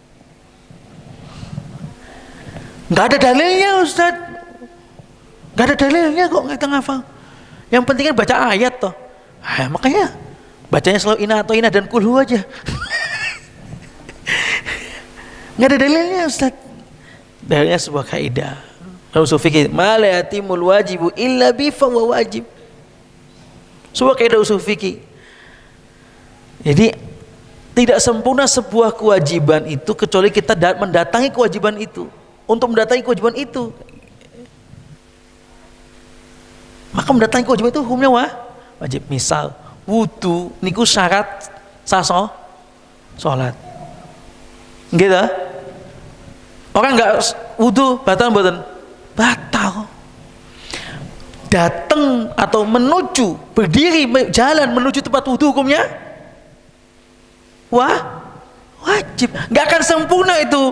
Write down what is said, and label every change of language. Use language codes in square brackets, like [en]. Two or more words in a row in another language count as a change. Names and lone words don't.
[id] Nggak ada dalilnya Ustaz, nggak ada dalilnya kok nggak kita ngafal. Yang penting kan baca ayat toh. Makanya bacanya selalu inna atau inna dan kulhu aja. Nggak ada dalilnya Ustaz. Dalilnya sebuah kaidah usul fikih, [ar] ما لا يتم الواجب إلا به فهو واجب. [id] Sebuah kaidah usul fikih. Jadi tidak sempurna sebuah kewajiban itu kecuali kita mendatangi kewajiban itu. Untuk mendatangi kewajiban itu, maka mendatangi kewajiban itu hukumnya wajib. [jv] Misal wudu niku syarat saso salat. Nggih ta? [id] Orang enggak wudu batal mboten? Batal. Datang atau menuju, berdiri jalan menuju tempat wudu hukumnya wajib. Nggak akan sempurna itu.